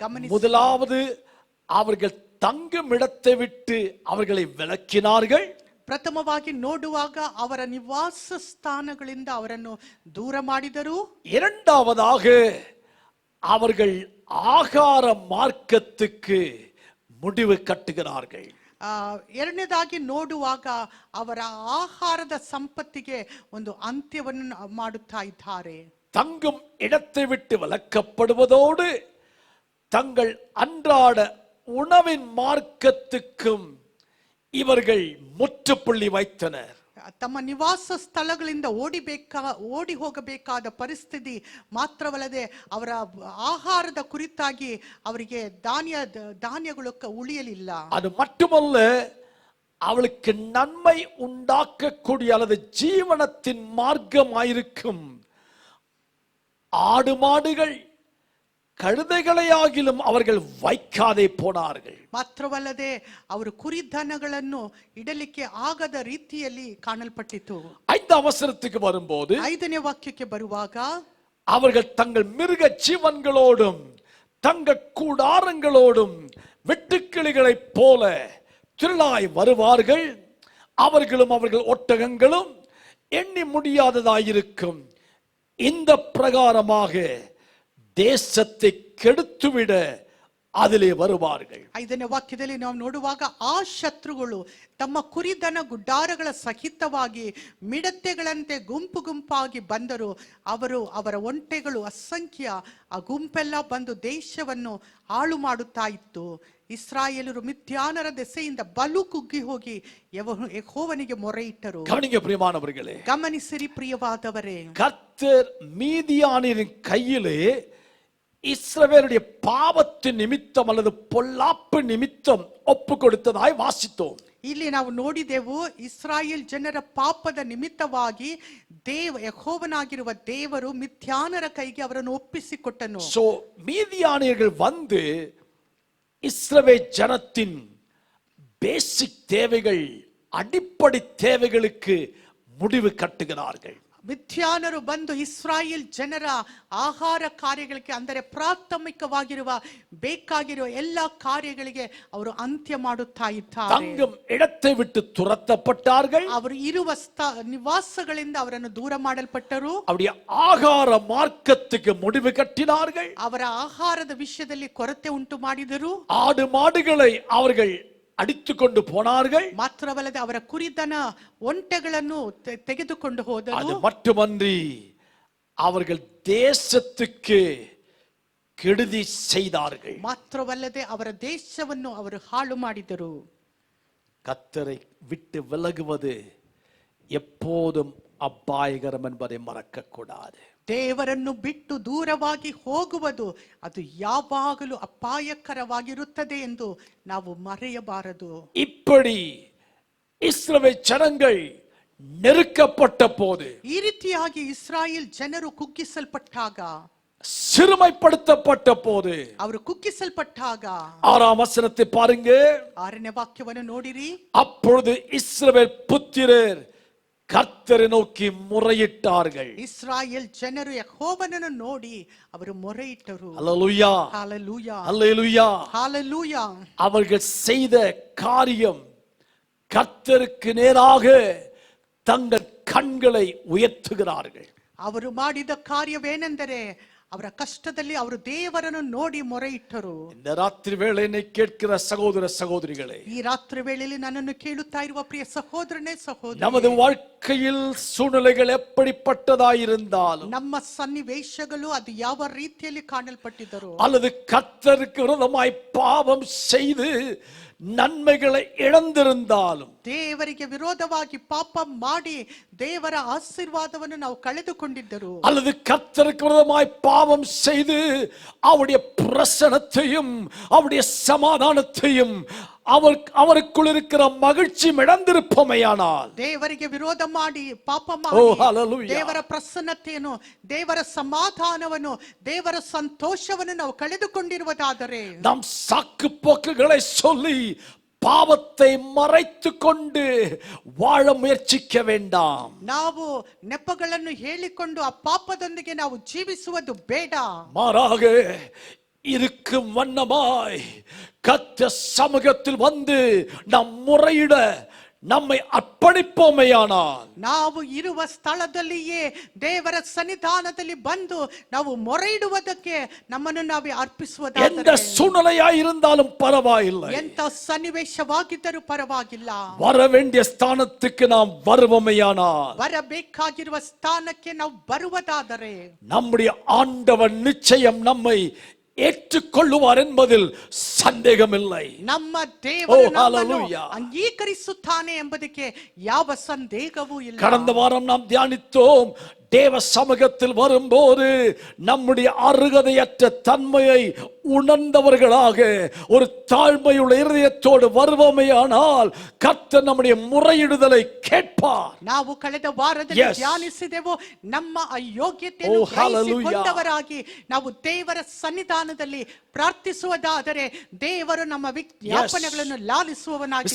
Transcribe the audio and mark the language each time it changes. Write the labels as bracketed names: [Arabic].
[Tamil] முதலாவது அவர்கள் தங்கும் இடத்தை விட்டு அவர்களை விலக்கினார்கள். [Kannada] ಪ್ರಥಮವಾಗಿ ನೋಡುವಾಗ ಅವರ ನಿವಾಸ ಸ್ಥಾನಗಳಿಂದ ಅವರನ್ನು ದೂರ ಮಾಡಿದರು. [Tamil] இரண்டாவதாக அவர்கள் ஆகார மார்க்கத்துக்கு முடிவு கட்டுகிறார்கள். [Kannada] ಎರಡನೇದಾಗಿ ನೋಡುವಾಗ ಅವರ ಆಹಾರದ ಸಂಪತ್ತಿಗೆ ಒಂದು ಅಂತ್ಯವನ್ನು ಮಾಡುತ್ತಾ ಇದ್ದಾರೆ. [Tamil] தங்கும் இடத்தை விட்டு விலக்கப்படுவதோடு தங்கள் அன்றாட உணவின் மார்க்கத்துக்கும் இவர்கள் முற்றுப்புள்ளி வைத்தனர். [Kannada] ತಮ್ಮ ನಿವಾಸ ಸ್ಥಳಗಳಿಂದ ಓಡಿ ಹೋಗಬೇಕಾದ ಪರಿಸ್ಥಿತಿ ಮಾತ್ರವಲ್ಲದೆ ಅವರ ಆಹಾರದ ಕುರಿತಾಗಿ ಅವರಿಗೆ ಧಾನ್ಯಗಳು ಉಳಿಯಲಿಲ್ಲ. [Tamil] அது மட்டுமல்ல, அவளுக்கு நன்மை உண்டாக்கக்கூடிய அல்லது ஜீவனத்தின் மார்க்கமாயிருக்கும் ஆடு மாடுகள் கழுதைகளையாகிலும் அவர்கள் வைக்காதே போனார்கள். [Kannada] ಮಾತ್ರವಲ್ಲದೆ ಅವರು ಕುರಿದನಗಳನ್ನು ಇಡಲಿಕ್ಕೆ ಆಗದ ರೀತಿಯಲ್ಲಿ ಕಾಣಲ್ಪಟ್ಟಿತು. [Tamil] 5th அவசரத்துக்கு வரும்போது [Kannada] 5ನೇ ವಾಕ್ಯಕ್ಕೆ ಬರುವಾಗ [Tamil] அவர்கள் தங்கள் மிருக ஜீவன்களோடும் தங்க கூடாரங்களோடும் வெட்டுக்கிளிகளைப் போல திரளாய் வருவார்கள். அவர்களும் அவர்கள் ஒட்டகங்களும் எண்ணி முடியாததாயிருக்கும். இந்த பிரகாரமாக தேசத்தை கெடுத்துவிட அதிலே வருவார்கள். [Kannada] 5ನೇ ವಾಕ್ಯದಲ್ಲಿ ನಾವು ನೋಡುವಾಗ ಆ ಶತ್ರುಗಳು ತಮ್ಮ ಕುರಿದನ ಗುಡ್ಡಾರಗಳ ಸಹಿತವಾಗಿ ಮಿಡತೆಗಳಂತೆ ಗುಂಪು ಗುಂಪಾಗಿ ಬಂದರು. ಅವರ ಒಂಟೆಗಳು ಅಸಂಖ್ಯ. ಆ ಗುಂಪೆಲ್ಲ ಬಂದು ದೇಶವನ್ನು ಹಾಳು ಮಾಡುತ್ತಾ ಇತ್ತು. ಇಸ್ರಾಯೇಲರು ಮಿಥ್ಯಾನರ ದೆಸೆಯಿಂದ ಬಲು ಕುಗ್ಗಿ ಹೋಗಿ ಯೆಹೋವನಿಗೆ ಮೊರೆ ಇಟ್ಟರು. [Tamil] கவனிங்க பிரியமானவர்களே, [Kannada] ಗಮನಿಸಿರಿ ಪ್ರಿಯವಾದವರೇ, [Tamil] கர்த்தர் மீதியானியரின் கையிலே இஸ்ரவேலுடைய பாவத்தின் நிமித்தம் அல்லது பொல்லாப்பு நிமித்தம் ஒப்பு கொடுத்ததாய் வாசித்தோம். [Kannada] ಇಲ್ಲಿ ನಾವು ನೋಡಿದೆವು, ಇಸ್ರಾಯೇಲ್ ಜನರ ಪಾಪದ ನಿಮಿತ್ತವಾಗಿ ಯೆಹೋವನಾಗಿರುವ ದೇವರು ಮಿಥ್ಯಾನರ ಕೈಗೆ ಅವರನ್ನು ಒಪ್ಪಿಸಿಕೊಟ್ಟನು. [Tamil] சோ மீதியானியர்கள் வந்து இஸ்ரவேல் ஜனத்தின் பேசிக் தேவைகள், அடிப்படை தேவைகளுக்கு முடிவு கட்டுகிறார்கள். [Kannada] ಮಿಥ್ಯಾನರು ಬಂದು ಇಸ್ರಾಯೇಲ್ ಜನರ ಆಹಾರ ಕಾರ್ಯಗಳಿಗೆ, ಅಂದರೆ ಪ್ರಾಥಮಿಕವಾಗಿರುವ ಬೇಕಾಗಿರುವ ಎಲ್ಲ ಕಾರ್ಯಗಳಿಗೆ ಅವರು ಅಂತ್ಯ ಮಾಡುತ್ತಾ ಇದ್ದಾರೆ. [Tamil] தங்கும் இடத்தை விட்டு துரத்தப்பட்டார்கள். [Kannada] ಅವರು ಇರುವ ನಿವಾಸಗಳಿಂದ ಅವರನ್ನು ದೂರ ಮಾಡಲ್ಪಟ್ಟರು. [Tamil] அவருடைய ஆகார மார்க்கத்துக்கு முடிவு கட்டினார்கள். [Kannada] ಅವರ ಆಹಾರದ ವಿಷಯದಲ್ಲಿ ಕೊರತೆ ಉಂಟು ಮಾಡಿದರು. [Tamil] ஆடு மாடுகளை அவர்கள் அடித்துக்கொண்டு போனார்கள். [Kannada] ಮಾತ್ರವಲ್ಲದೆ ಅವರ ಕುರಿದನ ಒಂಟೆಗಳನ್ನು ತೆಗೆದುಕೊಂಡು ಹೋದರು. [Tamil] அது மட்டுமன்றி அவர்கள் தேசத்துக்கு கெடுதி செய்தார்கள். [Kannada] ಮಾತ್ರವಲ್ಲದೆ ಅವರ ದೇಶವನ್ನು ಅವರು ಹಾಳು ಮಾಡಿದರು. [Tamil] கர்த்தரை விட்டு விலகுவது எப்போதும் ಅಪಾಯಕರಂ என்பதை ಮರೆக்க கூடாது. [Kannada] ದೇವರನ್ನು ಬಿಟ್ಟು ದೂರವಾಗಿ ಹೋಗುವುದು ಅದು ಯಾವಾಗಲೂ ಅಪಾಯಕರವಾಗಿರುತ್ತದೆ ಎಂದು ನಾವು ಮರೆಯಬಾರದು. [Tamil] இப்படி இஸ்ரவேல் ஜனங்கள் நெருக்கப்பட்ட போது, [Kannada] ಈ ರೀತಿಯಾಗಿ ಇಸ್ರಾಯೇಲ್ ಜನರು ಕುಗ್ಗಿಸಲ್ಪಟ್ಟಾಗ, [Tamil] சிறுமைப்படுத்தப்பட்ட போது, [Kannada] ಅವರು ಕುಗ್ಗಿಸಲ್ಪಟ್ಟಾಗ [Tamil] 6ஆம் வசனத்தை பாருங்க. [Kannada] 6ನೇ ವಾಕ್ಯವನ್ನು ನೋಡಿರಿ. [Tamil] அப்பொழுது இஸ்ரவேல் புத்திரர் கர்த்தரை நோக்கி முறையிட்டார்கள். [Kannada] ಇಸ್ರಾಯೇಲ್ ಜನರು ಯೆಹೋವನನ್ನು ನೋಡಿ ಅವರು ಮೊರೆಯಿಟ್ಟರು. [Tamil] அல்லேலூயா, ஹalleluya, அல்லேலூயா. ஹalleluya. அவர்கள் செய்த காரியம் கர்த்தருக்கு நேராக தங்கள் கண்களை உயர்த்துகிறார்கள். [Kannada] ಅವರು ಮಾಡಿದ ಕಾರ್ಯವೇನೆಂದರೆ ಅವರ ಕಷ್ಟದಲ್ಲಿ ಅವರು ದೇವರನ್ನು ನೋಡಿ ಮೊರೆಯಿಟ್ಟರು. [Tamil] இந்த ராத்திரி வேளை என்னை கேட்கிற சகோதர சகோதரிகளே, [Kannada] ಈ ರಾತ್ರಿ ವೇಳೆಯಲ್ಲಿ ನನ್ನನ್ನು ಕೇಳುತ್ತಾ ಇರುವ ಪ್ರಿಯ ಸಹೋದರನೇ ಸಹೋದರಿ, [Tamil] நமது வாழ்க்கையில் சூழ்நிலைகள் எப்படிப்பட்டதாயிருந்தாலும், [Kannada] ನಮ್ಮ ಸನ್ನಿವೇಶಗಳು ಅದು ಯಾವ ರೀತಿಯಲ್ಲಿ ಕಾಣಲ್ಪಟ್ಟಿದ್ದರು, [Tamil] அல்லது கர்த்தருக்கு விரோதமாய் பாவம் செய்து நன்மைகளை இழந்திருந்தாலும், [Kannada] ದೇವರಿಗೆ ವಿರೋಧವಾಗಿ ಪಾಪ ಮಾಡಿ ದೇವರ ಆಶೀರ್ವಾದವನ್ನು ನಾವು ಕಳೆದುಕೊಂಡಿದ್ದರು, [Tamil] அல்லது கர்த்தருக்கு விரோதமாய் பாவம் செய்து அவருடைய பிரசன்னத்தையும் அவருடைய சமாதானத்தையும் அவருக்குள் இருக்கிற மகிழ்ச்சி இழந்திருப்போமையானால், [Kannada] ದೇವರಿಗೆ ವಿರೋಧ ಮಾಡಿ ಪಾಪ ಓ ಮಾಡಿ ಹಲ್ಲೆಲೂಯಾ, ದೇವರ ಪ್ರಸನ್ನತೆಯನ್ನು, ದೇವರ ಸಮಾಧಾನವನ್ನು, ದೇವರ ಸಂತೋಷವನ್ನು ನಾವು ಕಳೆದುಕೊಂಡಿರುವುದಾದರೆ, [Tamil] நாம் சாக்கு போக்குகளை சொல்லி பாவத்தை மறைத்து கொண்டு வாழ முயற்சிக்க வேண்டாம். [Kannada] ನಾವು ನೆಪಗಳನ್ನು ಹೇಳಿಕೊಂಡು ಆ ಪಾಪದೊಂದಿಗೆ ನಾವು ಜೀವಿಸುವುದು ಬೇಡ. [Tamil] மாறாக இருக்கும் வண்ணமாய் கர்த்தர் சமூகத்தில் வந்து நாம் முறையிட நம்மை அர்ப்பணிப்போமையானால், [Kannada] ನಾವು ಇರುವ ಸ್ಥಳದಲ್ಲಿಯೇ ದೇವರ ಸನ್ನಿಧಾನದಲ್ಲಿ ಬಂದು ನಾವು ಮೊರೆಯಿಡುವುದಕ್ಕೆ ನಮ್ಮನ್ನು ನಾವೇ [Tamil] எந்த [Kannada] ಅರ್ಪಿಸುವುದಾದರೆ, [Tamil] சூழ்நிலையாய் இருந்தாலும் பரவாயில்லை, [Kannada] ಎಂತ ಸನ್ನಿವೇಶವಾಗಿದ್ದರೂ ಪರವಾಗಿಲ್ಲ, [Tamil] வர வேண்டிய ஸ்தானத்துக்கு நாம் வருவோமையானால், [Kannada] ಬರಬೇಕಾಗಿರುವ ಸ್ಥಾನಕ್ಕೆ ನಾವು ಬರುವುದಾದರೆ, [Tamil] நம்முடைய ஆண்டவர் நிச்சயம் நம்மை ஏற்றுக்கொள்ளுவார் என்பதில் சந்தேகமில்லை. [Kannada] ನಮ್ಮ ದೇವರು ನಮ್ಮನ್ನು hallelujah. ಅಂಗೀಕರಿಸುತ್ತಾನೆ ಎಂಬುದಕ್ಕೆ ಯಾವ ಸಂದೇಹವೂ ಇಲ್ಲ. [Tamil] கடந்த வாரம் நாம் தியானித்தோம், தேவ சமூகத்தில் வரும்போது நம்முடைய அருகதையற்ற தன்மையை உணர்ந்தவர்களாக ஒரு தாழ்மையுள்ள இருதயத்தோடு வருவோமையானால் கர்த்தர் நம்முடைய முறையிடுதலை கேட்பார். [Kannada] ನಾವು ಕಳೆದ ವಾರದಲ್ಲಿ ಧ್ಯಾನಿಸಿದೆವು, ನಮ್ಮ ಅಯೋಗ್ಯತೆಯನ್ನು ಗ್ರಹಿಸಿಕೊಂಡವರಾಗಿ ನಾವು ದೇವರ ಸನ್ನಿಧಾನದಲ್ಲಿ ಪ್ರಾರ್ಥಿಸುವುದಾದರೆ ದೇವರು ನಮ್ಮ ವಿಜ್ಞಾಪನೆಗಳನ್ನು ಲಾಲಿಸುವವನಾಗಿದ್ದಾನೆ.